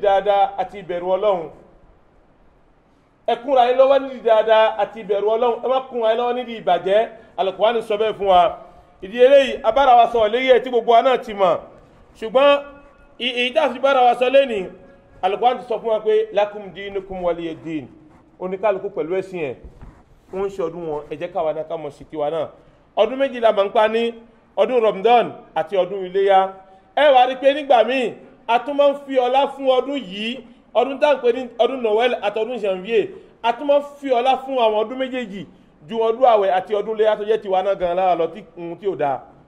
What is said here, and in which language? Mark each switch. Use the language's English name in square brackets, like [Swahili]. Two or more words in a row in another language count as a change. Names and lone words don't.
[Yoruba] dáadáa àti ìbẹ̀rù ọlọ́run ẹ kúnra yín lọ́wọ́ nídìí dáadáa àti ìbẹ̀rù ọlọ́run ẹ má kúnra yín lọ́wọ́ nídìí ìbàjẹ́ Al-Qur'ani sọ bẹ́ẹ̀ fún wa ìdí eléyìí abára wa sọ léyìí ẹ̀ tí gbogbo wa náà ti mọ̀ ṣùgbọ́n èyí tá a fi bára wa sọ lẹ́nìí Al-Qur'ani sọ fún wa pé [Arabic] لكم دينكم ولي دين [Yoruba] oníkálukú pẹ̀lú ẹ̀sìn ẹ̀ wọ́n ń ṣe ọdún wọn ẹ jẹ́ káwa náà ká mọ̀ sí tiwa náà ọdún méjì la máa ń pa ní ọdún Ramadan àti ọdún iléyá ẹ wá rí pé nígbà míì a tún máa ń fi ọlá fún ọdún yìí ọdún tá à ń pè ní ọdún Noel àti ọdún Janvier a tún máa ń fi ọlá fún àwọn ọdún méjèèjì ju ọdún àwẹ̀ àti ọdún iléyá tó jẹ́ tiwa náà gan lára lọ tí ò dáa